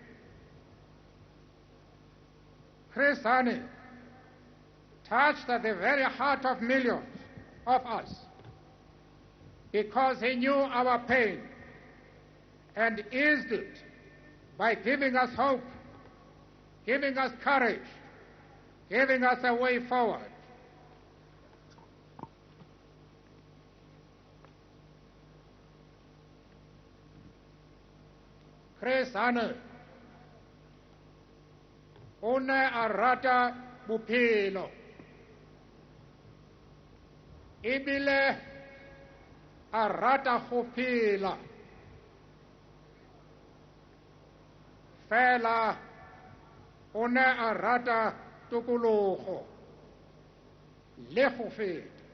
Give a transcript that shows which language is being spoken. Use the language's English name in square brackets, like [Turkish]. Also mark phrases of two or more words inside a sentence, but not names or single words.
[English] Chris Hani touched at the very heart of millions of us because he knew our pain and eased it by giving us hope, giving us courage, giving us a way forward. [Northern Sotho] Chris Hani o ne a rata bophelo ebile a rata go phela fela o ne a rata tokologo le go feta.